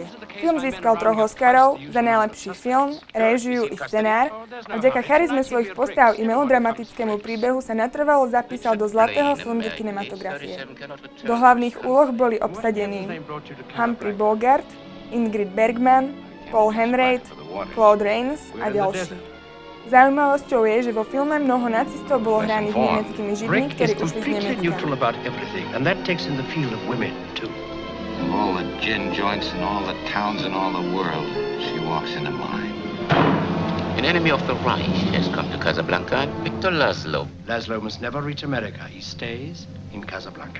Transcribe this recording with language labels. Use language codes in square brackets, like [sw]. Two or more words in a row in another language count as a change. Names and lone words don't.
[sk] Film získal 3 Oscarov za najlepší film, réžiu i scenár a vďaka charizme svojich postav i melodramatickému príbehu sa natrvalo zapísal do zlatého fondu kinematografie. Do hlavných úloh boli obsadení Humphrey Bogart, Ingrid Bergman, Paul Henreid, Claude Rains a ďalší. Zaujímavosťou je, že vo filme mnoho nacistov bolo hraných nemeckými židmi, ktorí ušli z Nemecka. [en] Of all the gin joints in all the towns in all the world, she walks into mine. An enemy of the Reich has come to Casablanca, Victor Laszlo. Laszlo must never reach America. He stays in Casablanca.